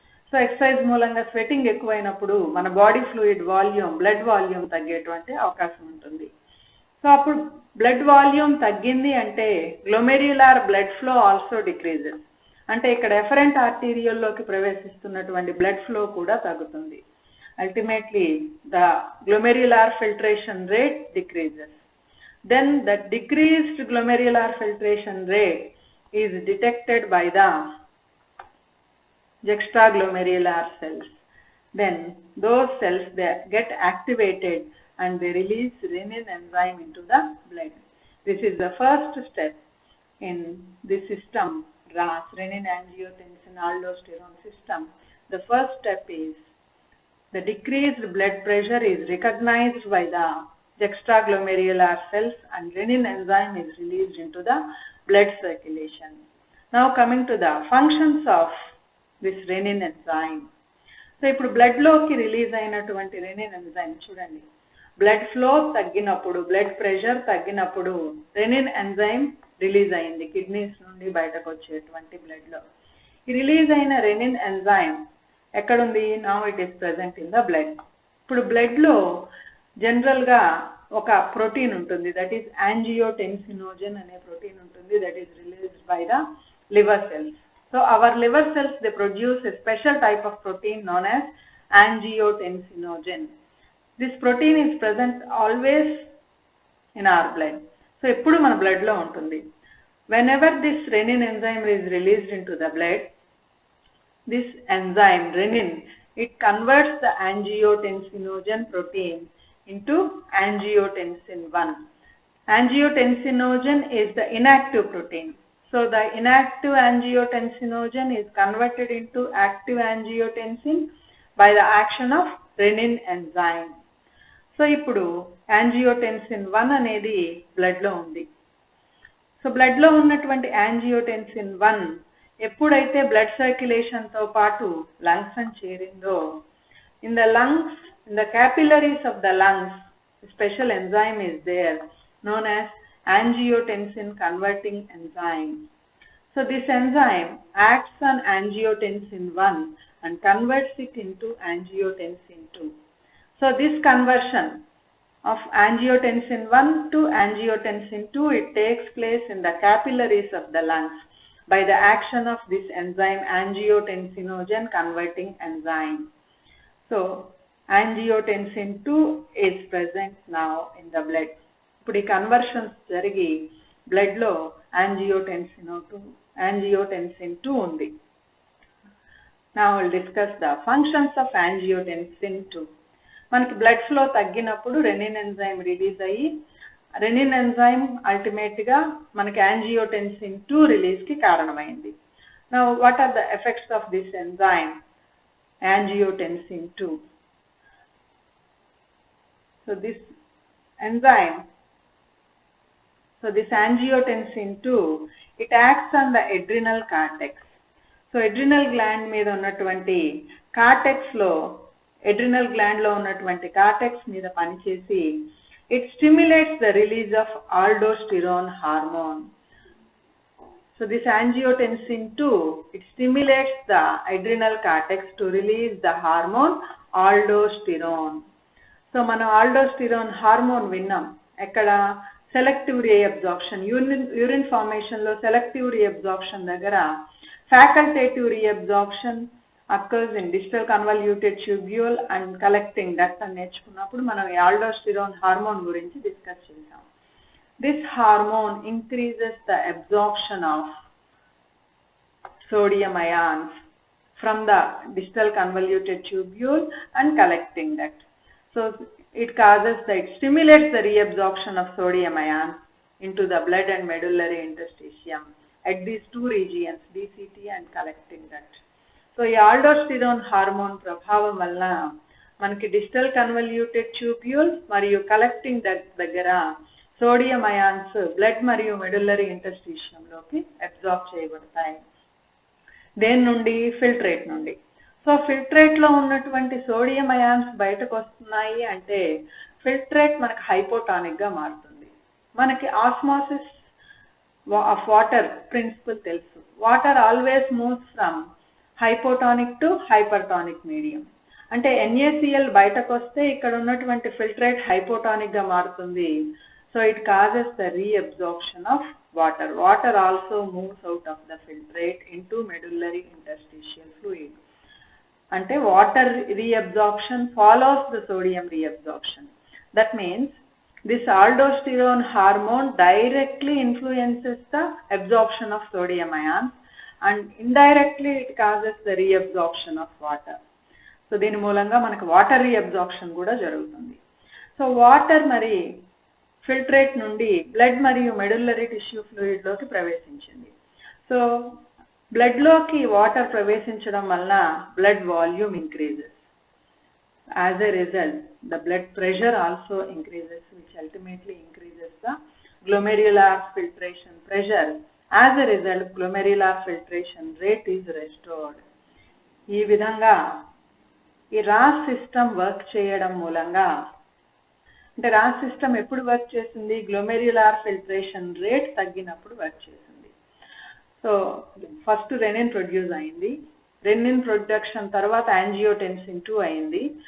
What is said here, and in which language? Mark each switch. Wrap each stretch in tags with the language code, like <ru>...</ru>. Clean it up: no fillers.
<te>So exercise మూలంగా sweating ఎక్కువైనప్పుడు మన body fluid volume, blood volume తగ్గేటువంటి అవకాశం ఉంటుంది. సో అప్పుడు బ్లడ్ వాల్యూమ్ తగ్గింది అంటే</te> <en>Glomerular blood flow also decreases.</en> <te>అంటే ఇక్కడ ఎఫరెంట్ ఆర్టీరియల్లోకి ప్రవేశిస్తున్నటువంటి బ్లడ్ ఫ్లో కూడా తగ్గుతుంది.</te> <en>Ultimately, the glomerular filtration rate decreases. Then the decreased glomerular filtration rate is detected by the juxtaglomerular cells. Then those cells, they get activated and they release renin enzyme into the blood. This is the first step in this system, RAS, renin angiotensin aldosterone system. The first step is the decreased blood pressure is recognized by the juxtaglomerular cells and renin enzyme is released into the blood circulation. Now coming to the functions of this renin enzyme.</en> <te>So ఇప్పుడు blood లోకి release అయినటువంటి rennin enzyme చూడండి, blood flow తగ్గినప్పుడు, blood pressure తగ్గినప్పుడు rennin enzyme release అయింది kidneys నుండి బయటకు వచ్చేటువంటి బ్లడ్లో. ఈ రిలీజ్ అయిన రెనిన్ ఎంజైమ్ ఎక్కడుంది?</te> <en>Now it is present in the blood.</en> <te>ఇప్పుడు బ్లడ్లో జనరల్గా ఒక ప్రోటీన్ ఉంటుంది, దట్ ఈస్ యాంజియోటెన్సినోజన్ అనే ప్రోటీన్ ఉంటుంది,</te> <en>That is released by the liver cells. So our liver cells, they produce a special type of protein known as angiotensinogen. This protein is present always in our blood. So</en> <te>eppudu mana blood lo untundi.</te> <en>Whenever this renin enzyme is released into the blood, this enzyme renin it converts the angiotensinogen protein into angiotensin 1. Angiotensinogen is the inactive protein. So the inactive angiotensinogen is converted into active angiotensin by the action of renin enzyme.</en> <te>So ఇప్పుడు angiotensin 1 అనేది blood లో ఉంది. So blood లో ఉన్నటువంటి angiotensin 1 ఎప్పుడైతే blood circulation తో పాటు lungs అని చేరిందో,</te> <en>in the lungs, in the capillaries of the lungs, a special enzyme is there known as angiotensin converting enzyme. So this enzyme acts on angiotensin 1 and converts it into angiotensin 2. So this conversion of angiotensin 1 to angiotensin 2, it takes place in the capillaries of the lungs by the action of this enzyme, angiotensinogen converting enzyme. So angiotensin 2 is present now in the blood.</en> <te>ఇప్పుడు ఈ conversions జరిగి blood లో angiotensin 2 ఉంది.</te> <en>Now we'll discuss the functions of angiotensin 2.</en> <te>మనకి blood flow తగ్గినప్పుడు rennin enzyme release అయ్యి, rennin enzyme ultimate గా మనకి angiotensin 2 రిలీజ్ కి కారణమైంది.</te> <en>Now what are the effects of this enzyme angiotensin 2? So this enzyme, so this angiotensin 2, it acts on the adrenal cortex.</en> <te>So adrenal gland మీద ఉన్నటువంటి cortex లో, adrenal gland లో ఉన్నటువంటి cortex మీద పనిచేసి</te> <en>it stimulates the release of aldosterone hormone. So this angiotensin 2, it stimulates the adrenal cortex to release the hormone aldosterone.</en> <te>So మనం aldosterone hormone విన్నాం ఎక్కడ, సెలెక్టివ్ రీఅబ్జార్ప్షన్, యూరిన్ ఫార్మేషన్ లో selective reabsorption దగ్గర</te> <en>facultative reabsorption occurs in distal convoluted tubule and collecting duct</en> <te>అని నేర్చుకున్నప్పుడు మనం aldosterone hormone గురించి discuss చేసాం.</te> <en>This hormone increases the absorption of sodium ions from the distal convoluted tubule and collecting duct. So it stimulates the reabsorption of sodium ions into the blood and medullary interstitium at these two regions, DCT and collecting duct.</en> <te>So ఈ aldosterone hormone ప్రభావం వల్ల మనకి digital convoluted tubule మరియు collecting duct దగ్గర sodium ions blood మరియు medullary ఇంటర్స్టిషియంలోకి absorb చేయబడతాయి. దేని నుండి? ఫిల్ట్రేట్ నుండి. సో ఫిల్ట్రేట్ లో ఉన్నటువంటి సోడియం అయాన్స్ బయటకు వస్తున్నాయి అంటే ఫిల్ట్రేట్ మనకి హైపోటానిక్ గా మారుతుంది. మనకి ఆస్మోసిస్ ఆఫ్ వాటర్ ప్రిన్సిపల్ తెలుసు.</te> <en>Water always moves from hypotonic to hypertonic medium.</en> <te>అంటే NaCl బయటకు వస్తే ఇక్కడ ఉన్నటువంటి ఫిల్ట్రేట్ హైపోటానిక్ గా మారుతుంది.</te> <en>So it causes the reabsorption of water. Water also moves out of the filtrate into medullary interstitial fluid. అంటే water reabsorption follows the sodium reabsorption. That means this aldosterone hormone directly influences the absorption of sodium ions and indirectly it causes the reabsorption of water.</en> <te>So దీని మూలంగా మనకు water reabsorption కూడా జరుగుతుంది. So water మరి filtrate నుండి blood మరియు medullary tissue fluid లోకి ప్రవేశించింది. సో బ్లడ్ లోకి వాటర్ ప్రవేశించడం వలన blood volume increases.</te> <en>As a result, the blood pressure also increases, which ultimately increases the glomerular filtration pressure. As a result, glomerular filtration rate is restored.</en> <te>ఈ విధంగా ఈ Ross system work చేయడం మూలంగా, అంటే Ross system ఎప్పుడు work చేసింది? Glomerular filtration rate తగ్గినప్పుడు work చేసింది. సో ఫస్ట్ రెనిన్ ప్రొడ్యూస్ అయింది. రెనిన్ ప్రొడక్షన్ తర్వాత angiotensin 2 అయింది.</te>